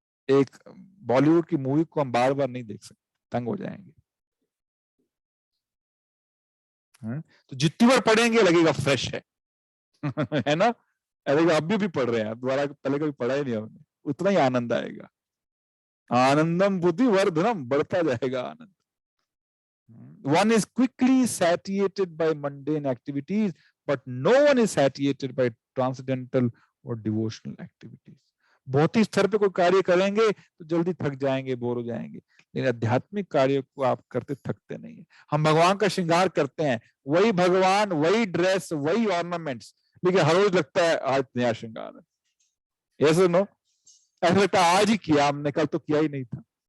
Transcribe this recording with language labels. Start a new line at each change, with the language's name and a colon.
Hindi: एक बॉलीवुड की मूवी को हम बार बार नहीं देख सकते, तंग हो जाएंगे, है? तो जितनी बार पढ़ेंगे लगेगा फ्रेश है है ना, लगेगा अभी भी पढ़ रहे हैं, दोबारा पहले कभी पढ़ा ही नहीं हमने, उतना ही आनंद आएगा।
Sanskrit: आनंदम बुद्धि वर्धनम,
Hindi: बढ़ता जाएगा आनंद।
English: One is quickly satiated by mundane activities, but no one is satiated by transcendental or devotional activities.
Hindi: भौतिक स्तर पे कोई कार्य करेंगे तो जल्दी थक जाएंगे, बोर हो जाएंगे, लेकिन आध्यात्मिक कार्य को आप करते थकते नहीं है। हम भगवान का श्रृंगार करते हैं, वही भगवान, वही ड्रेस, वही ऑर्नामेंट्स, लेकिन हर रोज लगता है आज नया श्रृंगार है। ऐसे नो, ऐसा लगता है आज ही किया हमने, कल तो किया ही नहीं था।